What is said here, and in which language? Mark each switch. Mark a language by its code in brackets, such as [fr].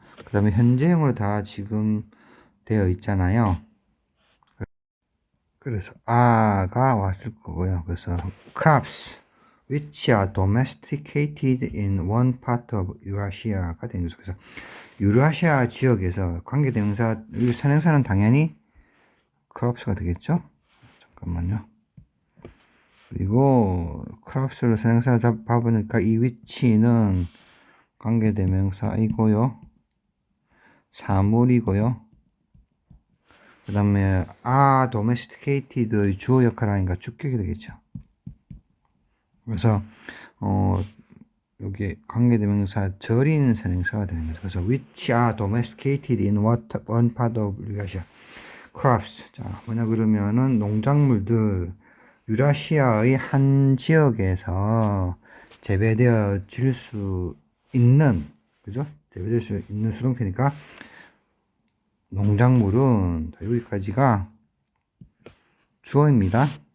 [ko] 그 다음에 현재형으로 다 지금 되어 있잖아요. 그래서 아가 왔을 거고요. 그래서 [en] crops which are domesticated in one part of Eurasia가 [ko] 되는 거죠. 그래서 유라시아 지역에서 관계대명사 선행사는 당연히 crops가 되겠죠. 잠깐만요. 그리고 crops를 선행사 잡아보니까 이 위치는 관계대명사이고요. 사물이고요. 그 다음에 domesticated의 주어 역할을 하니까 주격이 되겠죠. 그래서 여기 관계대명사 절인 선행사가 되는 거죠. 그래서 [en] which are domesticated in one part of Eurasia. crops. [ko] 자, 뭐냐 그러면은 농작물들 유라시아의 한 지역에서 재배되어 질 수 있는, 그죠? 재배될 수 있는 수동태니까 농작물은 여기까지가 주어입니다.